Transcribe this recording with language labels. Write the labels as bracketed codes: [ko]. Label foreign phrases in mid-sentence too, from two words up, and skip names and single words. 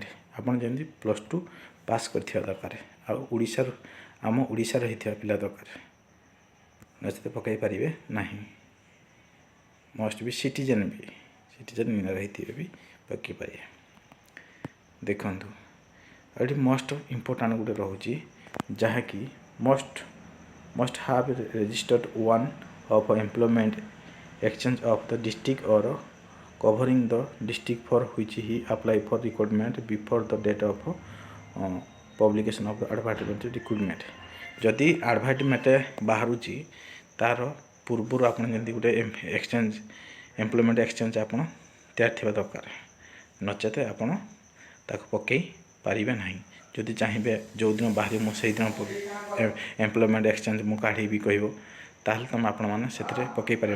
[or] ଆପଣ ଯେମିତି +2 ପାସ୍ କରିଥିବା ଦରକାର, ଆଉ ଆମ ଓଡ଼ିଶାର ହେଇଥିବା ପିଲା ଦରକାର, ନଚେତ ପକାଇ ପାରିବେ ନାହିଁ। [en] must be citizen [or] ରହିଥିବେ ବି ପକାଇ ପାରିବେ। ଦେଖନ୍ତୁ ଏଠି [en] most important [or] ଗୋଟେ ରହୁଛି, ଯାହାକି [en] must have registered one of employment exchange of the district or covering the district for which he apply for recruitment before the date of publication of the advertisement recruitment। [or] ଯଦି ଆଡ଼ଭାର୍ଟାଇଜମେଣ୍ଟ ବାହାରୁଛି ତାର ପୂର୍ବରୁ ଆପଣ ଯେମିତି ଗୋଟେ [en] employment exchange [or] ଆପଣ ତିଆରି ଥିବା ଦରକାର, ନଚେତ ଆପଣ ତାକୁ ପକାଇ ପାରିବେ ନାହିଁ। ଯଦି ଚାହିଁବେ ଯେଉଁଦିନ ବାହାରିବ ମୁଁ ସେଇଦିନ [en] employment exchange [or] ମୁଁ କାଢ଼ିବି କହିବ, ତାହେଲେ ଆପଣମାନେ ସେଥିରେ ପକାଇ ପାରିବେନି।